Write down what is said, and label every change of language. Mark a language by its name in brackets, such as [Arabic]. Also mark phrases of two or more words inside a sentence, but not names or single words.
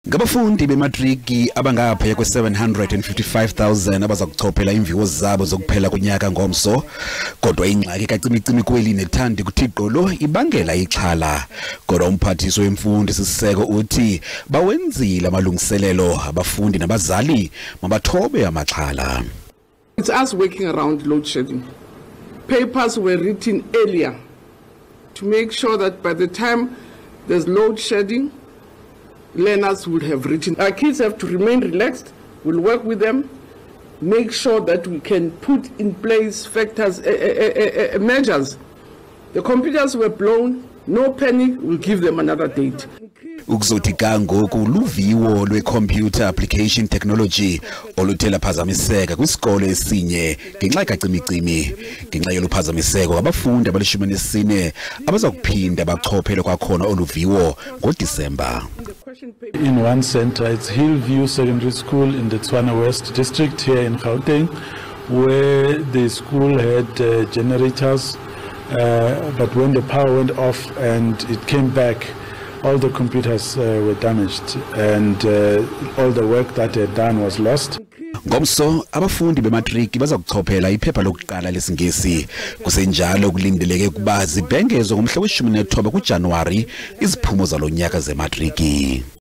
[Xhosa] Ngabafundi be-Matriki abangaphaya kwe-755,000 abaza kuchophela iimviwo zabo zokuphela kunyaka ngomso, kodwa ingxaki ka-cimi kweli nethandi kuthi gqolo ibangela ixhala. Kodwa Umphathiswa wemfundo esisiseko uthi bawenzile amalungiselelo abafundi nabazali mabathobe amaxhala. [English] It's us working around load shedding. Papers were written earlier to make sure that by the time there's load shedding, learners will have written. Our kids have to remain relaxed. We'll work with them, make sure that we can put in place factors, measures. The computers were blown, no panic, we'll give them another date. [Xhosa] Ukuzothi ngoku luviwo lwe-computer application technology oluthe laphazamiseka kwisikolo esinye ngenxa ka-cimi ngenxa yoluphazamiseko abafundi abalishumi abaza kuphinda bachophele kwakhona oluviwo ngoDisemba. [English] In one center, it's Hillview Secondary School in the Tshwane West District here in Gauteng, where the school had generators, but when the power went off and it came back, all the computers were damaged and all the work that they had done was lost. [Xhosa] Ngomso abafundi be-Matriki baza kuchophela iphepha lokuqala lesingesi. Kusenjalo kulindeleke ukuba zibhengezwe ngomhla we-19 kuJanuwari iziphumo zalonyaka ze-Matriki.